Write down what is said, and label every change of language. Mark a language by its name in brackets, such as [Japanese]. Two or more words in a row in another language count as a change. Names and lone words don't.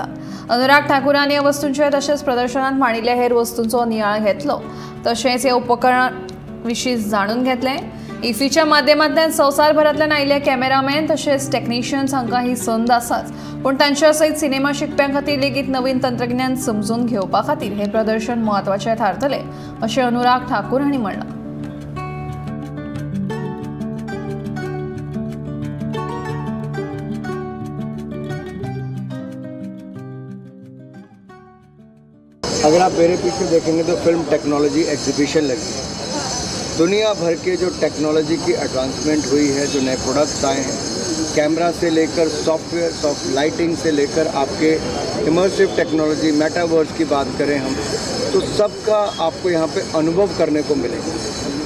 [Konkani] अनुराग ठाकूरान ह्या वस्तूंचे तशेंच प्रदर्शनात मांडिल्ल्या हेर वस्तूंचो नियाळ घेतलो, तशेंच ह्या उपकरणां विशीं जाणून घेतलें। IFFIच्या माध्यमांतल्यान संवसारभरांतल्यान आयिल्ले कॅमेरामॅन तशेंच टेक्निशियन्स हांकां ही संद आसाच, पूण तांच्या सयत सिनेमा शिकप्यां खातीर लेगीत नवीन तंत्रज्ञान समजून घेवपा खातीर हे प्रदर्शन म्हत्वाचें थारतलें, अशें अनुराग ठाकूर हांणी म्हणलां। [Hindi] अगर आप मेरे पीछे देखेंगे तो [English] film technology exhibition [Hindi] लगी है। दुनिया भर के जो टेक्नोलॉजी की एडवांसमेंट हुई है, जो नए प्रोडक्ट्स आए हैं, कैमरा से लेकर सॉफ्टवेयर, [English] soft lighting [Hindi] से लेकर आपके [English] immersive technology, [Hindi] मेटावर्स की बात करें हम, तो सबका आपको यहाँ पे अनुभव करने को मिलेगा।